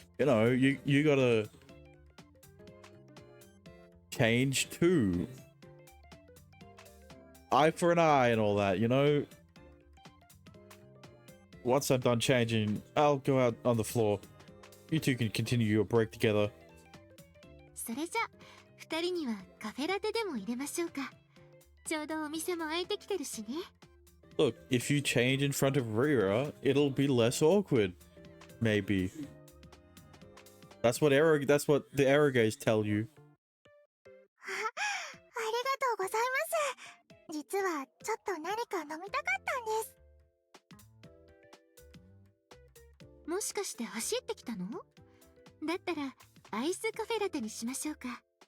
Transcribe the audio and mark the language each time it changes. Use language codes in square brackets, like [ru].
[en] You know, you gotta change too. Eye for an eye and all that, you know? Once I'm done changing, I'll go out on the floor. You two can continue your break together. [ja] それじゃ、二人にはカフェラテでも入れましょうか。ちょうどお店も開いてきてるしね。 [en] Look, if you change in front of Rira, it'll be less awkward. Maybe. That's what the erogays tell you. [ja] ありがとうございます。実はちょっと何か飲みたかったんです。もしかして走ってきたの？だったらアイスカフェラテにしましょうか。